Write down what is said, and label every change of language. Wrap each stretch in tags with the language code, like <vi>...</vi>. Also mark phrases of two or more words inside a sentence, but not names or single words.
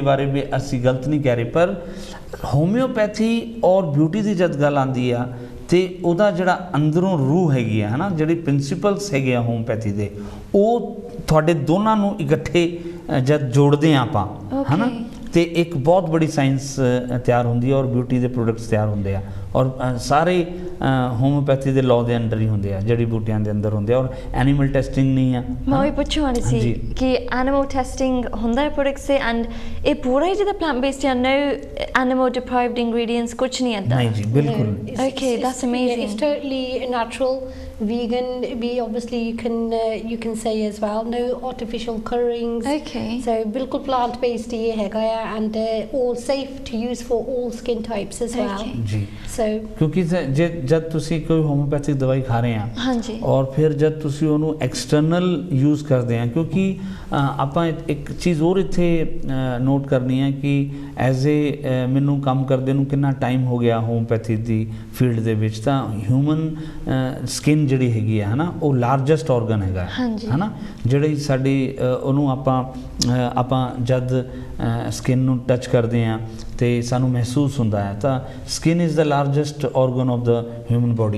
<pa>ਬਾਰੇ ਵੀ ਅਸੀਂ ਗਲਤ ਨਹੀਂ ਕਹਿ ਰਹੇ, ਪਰ ਹੋਮਿਓਪੈਥੀ ਔਰ ਬਿਊਟੀ ਦੀ ਜਦ ਗੱਲ ਆਉਂਦੀ ਆ ਤੇ ਉਹਦਾ ਜਿਹੜਾ ਅੰਦਰੋਂ ਰੂਹ ਹੈਗੀ ਆ ਹੈ ਨਾ, ਜਿਹੜੀ ਪ੍ਰਿੰਸੀਪਲਸ ਹੈਗੇ ਆ ਹੋਮਿਓਪੈਥੀ ਦੇ, ਉਹ ਤੁਹਾਡੇ ਦੋਨਾਂ ਨੂੰ ਇਕੱਠੇ ਜਦ ਜੋੜਦੇ ਆ ਆਪਾਂ ਹੈ ਨਾ, ਤੇ ਇੱਕ ਬਹੁਤ ਬੜੀ ਸਾਇੰਸ ਤਿਆਰ ਹੁੰਦੀ ਹੈ ਔਰ ਬਿਊਟੀ ਦੇ ਪ੍ਰੋਡਕਟਸ ਤਿਆਰ ਹੁੰਦੇ ਆ ਔਰ ਸਾਰੇ ਹੋਮਿਓਪੈਥੀ ਦੇ ਲਾਅ ਦੇ ਅੰਡਰ ਹੀ ਹੁੰਦੇ ਆ, ਜੜੀ ਬੂਟੀਆਂ ਦੇ ਅੰਦਰ ਹੁੰਦੇ ਆ ਔਰ</pa> <en>animal testing</en> <pa>ਨਹੀਂ ਆ। ਮੈਂ ਵੀ ਪੁੱਛਣ ਸੀ ਕਿ</pa> <en>animal testing</en> <pa>ਹੁੰਦਾ ਹੈ ਪ੍ਰੋਡਕਟਸ ਤੇ, ਐਂਡ ਇਹ ਪੂਰਾ ਹੀ ਜਿਹਦਾ</pa> <en>plant based</en> <pa>ਹੈ,</pa> <en>no animal deprived ingredients</en> <pa>ਕੁਝ ਨਹੀਂ ਆਉਂਦਾ? ਨਹੀਂ ਜੀ, ਬਿਲਕੁਲ।</pa> <en>Okay, that's amazing. It's totally natural, vegan. We obviously you can say as well, no artificial colorings. Okay.</en> <hi>So बिल्कुल</hi> <en>plant based</en> <hi>ये हैगा है,</hi> <en>and all safe to use for all skin types as well.</en> <hi>जी।</hi> <en>So</en> <pa>ਕਿਉਂਕਿ ਜਦ ਤੁਸੀਂ ਕੋਈ ਹੋਮਿਓਪੈਥਿਕ ਦਵਾਈ ਖਾ ਰਹੇ ਆ ਔਰ ਫਿਰ ਜਦ ਤੁਸੀਂ ਉਹਨੂੰ</pa> <en>external use</en> <pa>ਕਰਦੇ ਆ, ਕਿਉਂਕਿ ਆਪਾਂ ਇੱਕ ਚੀਜ਼ ਹੋਰ ਇੱਥੇ ਨੋਟ ਕਰਨੀ ਹੈ ਕਿ</pa> <en>as a</en> <pa>ਮੈਨੂੰ ਕੰਮ ਕਰਦੇ ਨੂੰ ਕਿੰਨਾ ਟਾਈਮ ਹੋ ਗਿਆ ਹੋਮਿਓਪੈਥੀ ਦੀ ਫੀਲਡ ਦੇ ਵਿੱਚ, ਤਾਂ</pa> <en>human skin</en> <pa>ਜਿਹੜੀ ਹੈਗੀ ਹੈ ਨਾ, ਉਹ</pa> <en>largest organ</en> <pa>ਹੈਗਾ ਹੈ ਨਾ, ਜਿਹੜੀ ਸਾਡੀ ਉਹਨੂੰ ਆਪਾਂ ਜਦ ਸਕਿਨ ਨੂੰ ਟੱਚ ਕਰਦੇ ਹਾਂ ਤੇ ਸਾਨੂੰ ਮਹਿਸੂਸ ਹੁੰਦਾ ਹੈ ਤਾਂ</pa> <en>skin is the largest organ of the human body.</en>